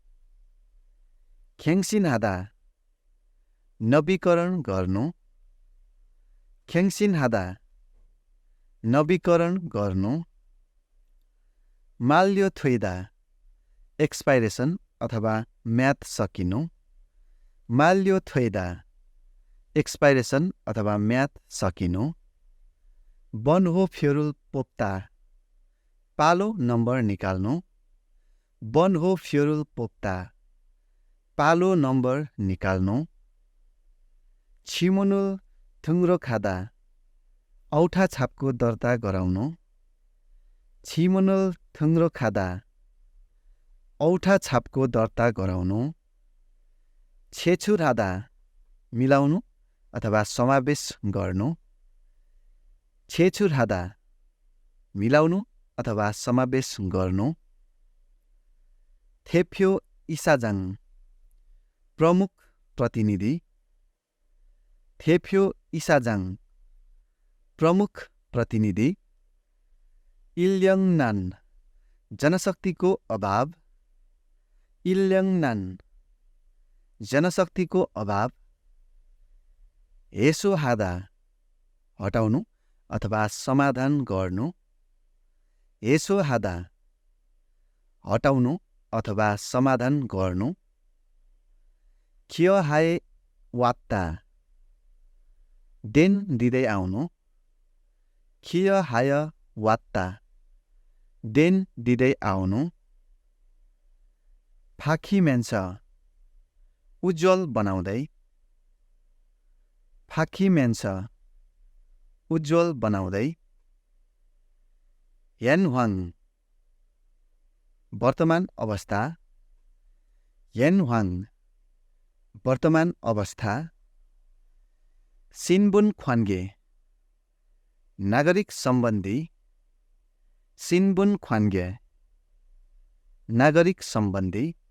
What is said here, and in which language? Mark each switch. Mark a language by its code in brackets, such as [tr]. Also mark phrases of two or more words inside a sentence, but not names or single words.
[ne] 갱신하다 नवीकरण गर्नु, 갱신하다 नवीकरण गर्नु, 만료되다 एक्सपाइरेसन अथवा म्याद सकिनु, 만료되다 एक्सपाइरेसन अथवा म्याद सकिनु, [ko] 번호표를 뽑다 [ne] पालो नम्बर निकाल्नु, [ko] 번호표를 뽑다 [ne] पालो नम्बर निकाल्नु, [ko] 지문을 등록하다 [ne] औठा छापको दर्ता गराउनु, [ko] 지문을 등록하다 [ne] औठा छापको दर्ता गराउनु, 제출하다 मिलाउनु अथवा समावेश गर्नु, 제출하다 मिलाउनु अथवा समावेश गर्नु, [ko] 대표 이사장 [ne] प्रमुख प्रतिनिधि, [ko] 대표 이사장 [ne] प्रमुख प्रतिनिधि, 인력난 जनशक्तिको अभाव, 인력난 जनशक्तिको अभाव, 해소하다 हटाउनु अथवा समाधान गर्नु, 해소하다 हटाउनु अथवा समाधान गर्नु, [ko] 기여하에 왔다 [ne] देन दिँदै आउनु, [ko] 기여하여 왔다 [ne] देन दिँदै आउनु, 파키면서 उज्जवल बनाउँदै, 파키면서 उज्जवल बनाउँदै, 현황 वर्तमान अवस्था, 현황 वर्तमान अवस्था, [ko] 신분 관계 [ne] नागरिक सम्बन्धी, [ko] 신분 관계 [ne] नागरिक सम्बन्धी,